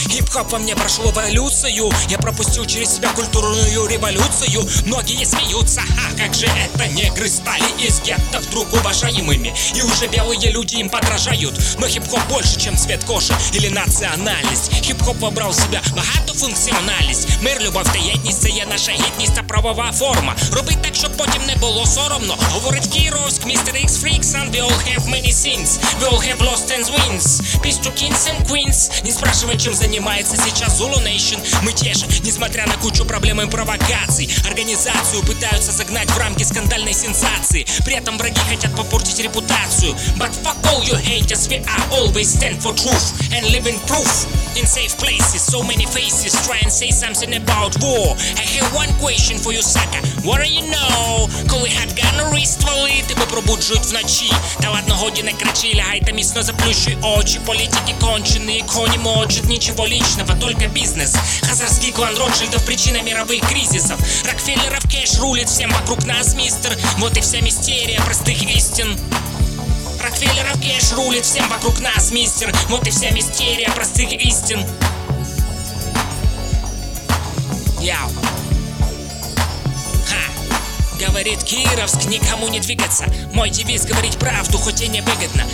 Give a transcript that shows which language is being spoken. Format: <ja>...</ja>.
<ru>Хип-хоп во мне прошел эволюцию, я пропустил через себя культурную революцию. Многие смеются, а как же это, негры стали из гетто вдруг уважаемыми, и уже белые люди им подражают. Но хип-хоп больше, чем цвет кожи или национальность. Хип-хоп вобрал в себя богатую функциональность.</ru> <uk>Мир, любовь та єдність — це є наша гідність та правова форма. Робить так, щоб потім не було соромно, говорить Кіровськ, Mr.</uk> <en>X Freaks, and we all have many sins. We all have lost and wins. Peace to kings and queens.</en> <ru>Не спрашивай, чем занимается сейчас Zulu Nation. Мы те же, несмотря на кучу проблем и провокаций. Организацию пытаются загнать в рамки скандальной сенсации. При этом враги хотят попортить репутацию.</ru> <en>But fuck all you haters, we are always stand for truth and living proof. In safe places, so many faces try and say something about war. I have one question for you, sucker. What do you know?</en> <uk>Коли хатганери стволи тебе пробуджують вночі. Та ладно, годі не кричи, лягай та міцно заплющуй очі. Політики кончені, коні мочать, нічого лічного, только бізнес.</uk> <ru>Хазарський клан Ротшильдов — причина мирових кризисов. Рокфеллеров кеш рулит всем вокруг нас, мистер. Вот и вся</ru> <uk>мистерія простих істин.</uk> <ru>Рокфеллеров кеш рулит всем вокруг нас, мистер. Вот и вся мистерия простых истин. Яу. Ха. Говорит Кировск, никому не двигаться. Мой девиз — говорить правду, хоть и не выгодно.</ru>